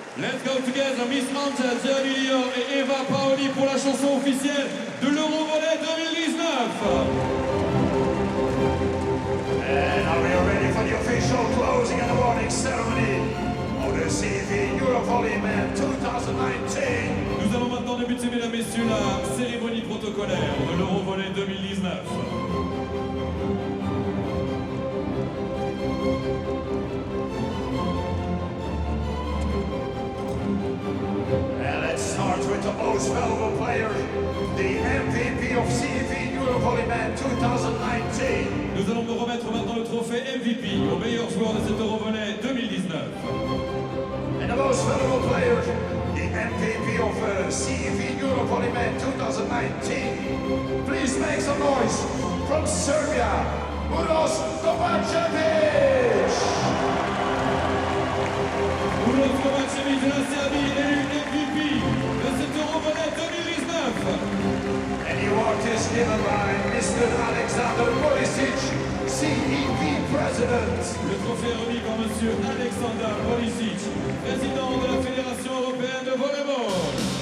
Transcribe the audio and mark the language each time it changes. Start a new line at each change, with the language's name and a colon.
English: Let's go together,
French: Miss Anta, Servië et Eva Paoli pour la chanson officielle de l'Eurovolley 2019.
English: And are we ready for the official closing and awarding ceremony of the CV Eurovolley Man 2019?
French: Nous allons maintenant débuter, mesdames, messieurs, la cérémonie protocolaire de l'Eurovolley 2019.
English: And let's start with the most valuable player, the MVP of CV Eurovolley Man 2019.
French: Nous allons nous remettre maintenant le trophée MVP au meilleur joueur de cet Eurovolley 2019.
English: And the most valuable player, the MVP of CV Eurovolley Man 2019. Please make some noise from Serbia, Uros Kovacevic.
French: Uros Kovacevic de la Serbie, élu MVP de cet Eurovolley 2019.
English: And the award is given by Mr. Alexander Polisic, CEV President.
French: Le trophée est remis par Monsieur Alexander Polisic, président de la Fédération européenne de volleyball.